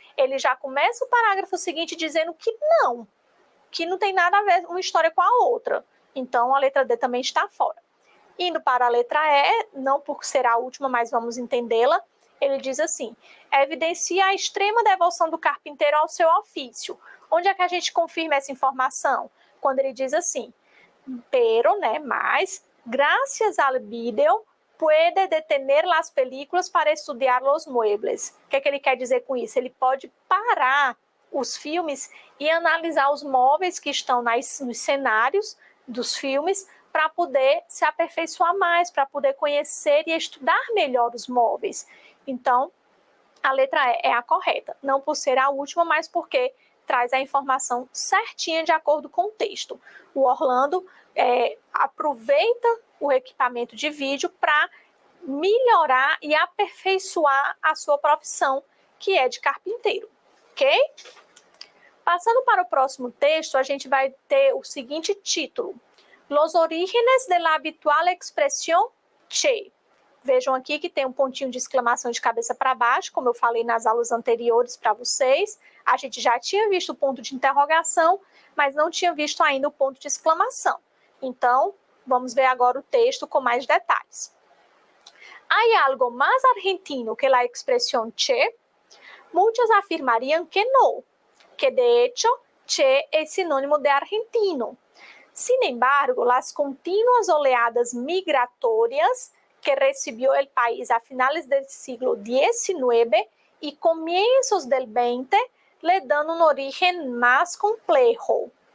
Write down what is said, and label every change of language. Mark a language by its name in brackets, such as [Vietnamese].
[Portuguese] Ele já começa o parágrafo seguinte dizendo que não tem nada a ver uma história com a outra. Então, a letra D também está fora. Indo para a letra E, não por ser a última, mas vamos entendê-la, ele diz assim, evidencia a extrema devoção do carpinteiro ao seu ofício. Onde é que a gente confirma essa informação? [Spanish] Quando ele diz assim, pero, né, mas, gracias al video, puede detener las películas para estudiar los muebles. [Portuguese] O que é que ele quer dizer com isso? Ele pode parar os filmes e analisar os móveis que estão nos cenários dos filmes para poder se aperfeiçoar mais, para poder conhecer e estudar melhor os móveis. Então, a letra E é a correta, não por ser a última, mas porque traz a informação certinha de acordo com o texto. O Orlando aproveita o equipamento de vídeo para melhorar e aperfeiçoar a sua profissão, que é de carpinteiro, ok? Passando para o próximo texto, a gente vai ter o seguinte título: [Spanish] Los orígenes de la habitual expresión che. [Portuguese] Vejam aqui que tem um pontinho de exclamação de cabeça para baixo, como eu falei nas aulas anteriores para vocês. A gente já tinha visto o ponto de interrogação, mas não tinha visto ainda o ponto de exclamação. Então, vamos ver agora o texto com mais detalles. [Spanish] ¿Hay algo más argentino que la expresión che? Muchos afirmarían que no, que de hecho che es sinónimo de argentino. Sin embargo, las continuas oleadas migratorias que recibió el país a finales del siglo XIX y comienzos del XX le dan un origen más complejo.